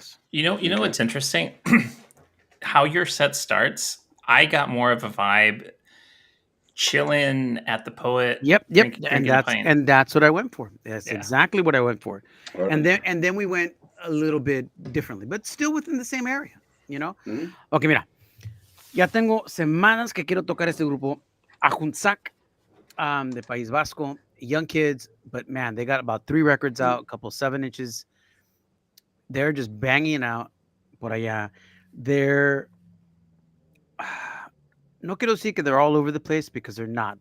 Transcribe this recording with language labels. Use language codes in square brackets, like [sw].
[en] You know what's interesting? How your set starts. I got more of a vibe chilling at the Poet. Yep. And that's what I went for. That's exactly what I went for. And then we went a little bit differently, but still within the same area, Mm-hmm. [es] Okay, mira. Ya tengo semanas que quiero tocar este grupo. [en] Ajunzac, de País Vasco, young kids, but man, they got about 3 records out, a couple 7 inches. They're just banging out por allá. They're no quiero decir que they're all over the place because they're not.